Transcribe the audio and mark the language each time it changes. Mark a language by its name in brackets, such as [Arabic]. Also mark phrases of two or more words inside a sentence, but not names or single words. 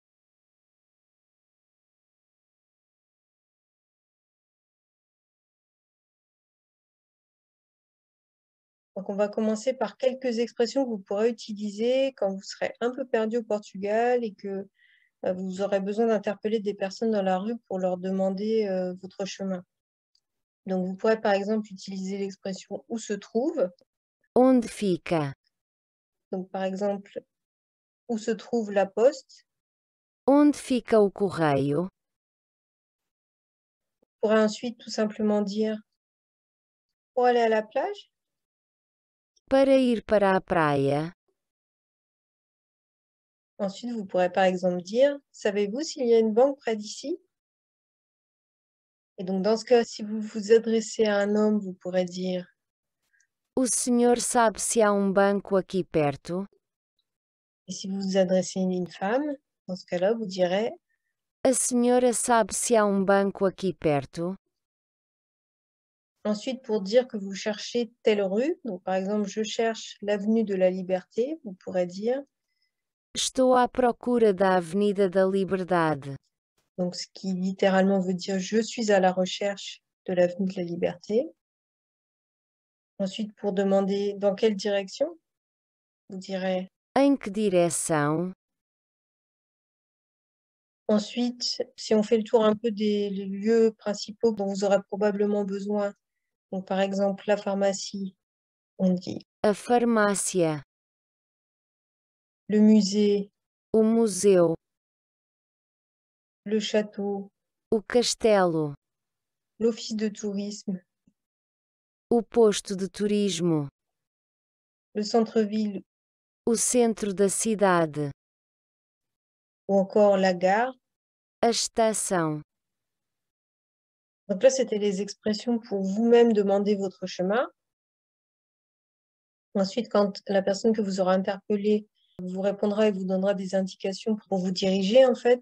[French] Donc, on va commencer par quelques expressions que vous pourrez utiliser quand vous serez un peu perdu au Portugal et que vous aurez besoin d'interpeller des personnes dans la rue pour leur demander votre chemin. Donc, vous pourrez par exemple utiliser l'expression où se trouve. [Portuguese] Onde fica? [French] Donc, par exemple, où se trouve la poste. [Portuguese] Onde fica o correio? [French] Vous pourrez ensuite tout simplement dire pour aller à la plage. [Portuguese] Para ir para a praia? [French] Ensuite, vous pourrez par exemple dire, savez-vous s'il y a une banque près d'ici? Et donc, dans ce cas, si vous vous adressez à un homme, vous pourrez dire, [Portuguese] O senhor sabe se há banco aqui perto? [French] et si vous vous adressez à une femme, dans ce cas-là, vous direz, [Portuguese] A senhora sabe se há banco aqui perto? [French] ensuite, pour dire que vous cherchez telle rue, donc par exemple, je cherche l'avenue de la Liberté, vous pourrez dire, [Portuguese] Estou à procura da Avenida da Liberdade. [French] donc ce qui littéralement veut dire je suis à la recherche de l'avenue de la Liberté. Ensuite, pour demander dans quelle direction, vous direz. [Portuguese] Em que direção? [French] Ensuite, si on fait le tour un peu des lieux principaux dont vous aurez probablement besoin, donc par exemple la pharmacie, on dit [Portuguese] A farmácia. [French] le musée, [Portuguese] O museu. [French] le château, [Portuguese] O castelo. [French] l'office de tourisme, [Portuguese] O posto de turismo. [French] le centre-ville [Portuguese] O centro da cidade. [French] ou encore la gare. [Portuguese] A estação. [French] Donc là, c'était les expressions pour vous-même demander votre chemin. Ensuite, quand la personne que vous aurez interpellée vous répondra et vous donnera des indications pour vous diriger, en fait.